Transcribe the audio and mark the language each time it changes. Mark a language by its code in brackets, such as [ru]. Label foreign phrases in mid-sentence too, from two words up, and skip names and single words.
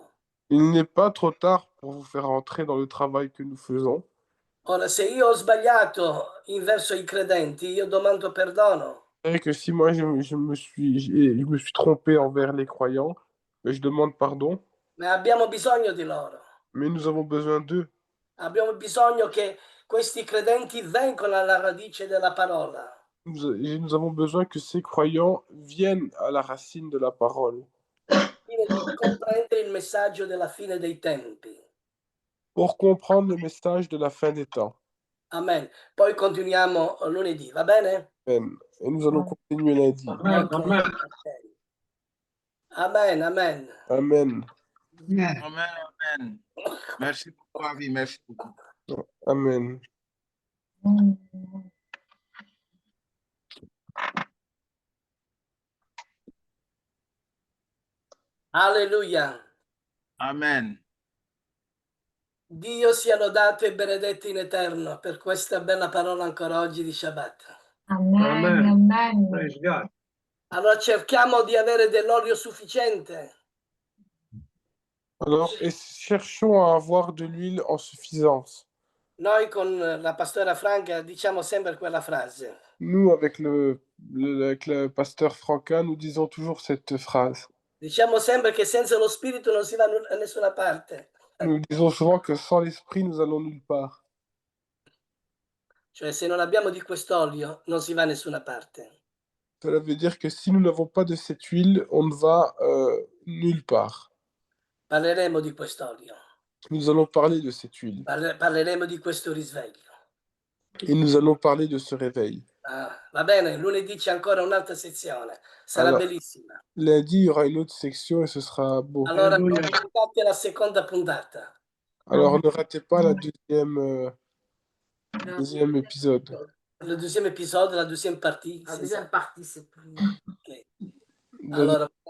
[fr] Il n'est pas trop tard pour vous faire entrer dans le travail que nous faisons. [it] Ora, se io ho sbagliato verso i credenti, io domando perdono. [fr] C'est vrai que si moi je me suis trompé envers les croyants, mais je demande pardon. [it] Ma abbiamo bisogno di loro. [fr] Mais nous avons besoin d'eux. [it] Abbiamo bisogno che questi credenti vengano alla radice della parola. [fr] Nous avons besoin que ces croyants viennent à la racine de la parole. [it] Fine di comprendere il messaggio della fine dei tempi. [fr] Pour comprendre le message de la fin des temps. Amen. [it] Poi continuiamo lunedì, va bene? Amen. [fr] Et nous allons continuer lundi. Okay. Amen, amen. Amen. Amen, amen. Merci beaucoup, Avi. Merci beaucoup. Amen. Alleluia. Amen. [it] Dio sia lodato e benedetto in eterno per questa bella parola ancora oggi di Shabbat. [en] Amen. Amen. Praise God. [it] Allora cerchiamo di avere dell'olio sufficiente. [fr] Alors, cherchons à avoir de l'huile en suffisance. [it] Noi con la pastora Franca diciamo sempre quella frase. [fr] Nous, avec avec le pasteur Franca, nous disons toujours cette phrase. [it] Diciamo sempre che senza lo spirito non si va a nessuna parte. [fr] Nous disons souvent que sans l'esprit, nous allons nulle part. [it] Cioè, se non abbiamo di quest'olio, non si va a nessuna parte. [fr] Cela veut dire que si nous n'avons pas de cette huile, on ne va nulle part. [it] Parleremo di quest'olio. [fr] Nous allons parler de cette huile. [it] Parleremo di questo risveglio. [fr] Et nous allons parler de ce réveil. [it] Va bene, lunedì c'è ancora un'altra sezione. Sarà [fr] Alors, [it] bellissima. [fr] lundi, il y aura une autre section et ce sera beau. [it] Allora, non dimenticate la seconda puntata. [fr] Alors, ne ratez pas la deuxième épisode. Le deuxième épisode, la deuxième partie. La deuxième partie, c'est plus. Ok. De- [it] Allora,